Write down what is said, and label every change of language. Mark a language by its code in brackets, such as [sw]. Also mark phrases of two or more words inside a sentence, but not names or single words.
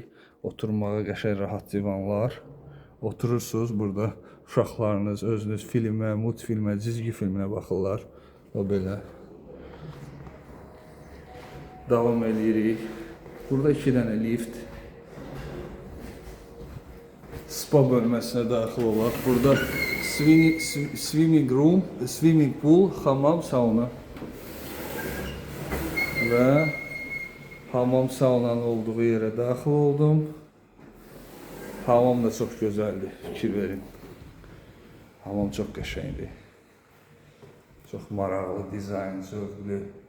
[az] Oturmağa qəşəng rahat divanlar. Oturursunuz burada, uşaqlarınız, özünüz filmə, multfilmə, cizgi filminə baxırlar. O belə. Davam edirik. Burada 2 dənə lift. Spa bölməsinə daxil olaq. [en] Burada swimming room, swimming pool, [az] hamam, sauna. Və hamam saunanın olduğu yerə daxil oldum. Hamam da çox gözəldir, fikir verin. Hamam çox qəşəngdir. Çox maraqlı, dizayn, zövqlü.